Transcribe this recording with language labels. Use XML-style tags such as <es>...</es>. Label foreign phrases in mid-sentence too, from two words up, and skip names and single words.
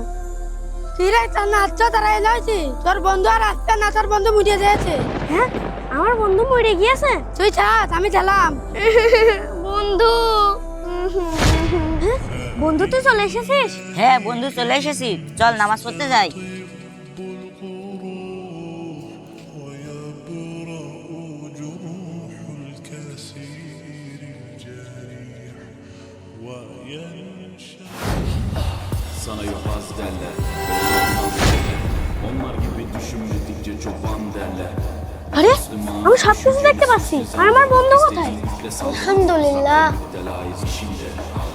<bn>কিরে চান্না আচ্ছা তারা এলাইছি, তোর বন্ধু আর আসছে না, তোর বন্ধু মুড়িয়ে যাচ্ছে। হ্যাঁ, আমার বন্ধু মরে গিয়েছে। তুই ছাড়, আমি চালাম। বন্ধু হ্যাঁ, বন্ধু তুই চলে এসেছিস? হ্যাঁ বন্ধু চলে এসেছি, চল নামাজ পড়তে যাই।</bn> <tr>Sana yobaz derler, olmaz derler. Onlar gibi düşünmedikçe çoban derler.</tr> <bn>আরে আমি সবকিছু দেখতে পাচ্ছি, আর আমার বন্ধু কোথায়? আলহামদুলিল্লাহ।</bn> <tr>Müptelayız içinde.</tr>